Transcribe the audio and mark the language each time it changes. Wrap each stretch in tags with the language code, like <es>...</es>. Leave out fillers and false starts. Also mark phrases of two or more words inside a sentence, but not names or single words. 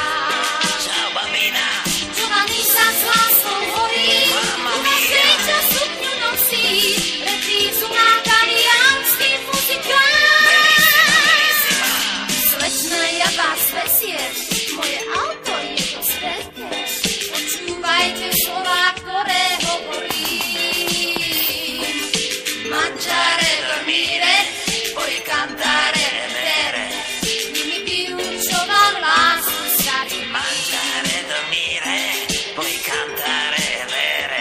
<it>Ciao bambina,</it> <sk>Giovanni sa s láskou horí,</sk> <it>Mamma</it> <sk>u každej,</sk> <it>mia.</it> <sk>čo sukňu nosí, reprízu má taliansky muzikál.</sk> <it>bellissima.</it> <sk>Slečna, ja vás veziem, moje auto je dosť veľké, počúvajte slova, ktoré hovorím.</sk> <it>Mangiare, dormire, Poi cantare e bere.</it> <sk>nimi vyučoval lásku starý Rím.</sk> <it>Mangiare, dormire, poi cantare e bere.</it>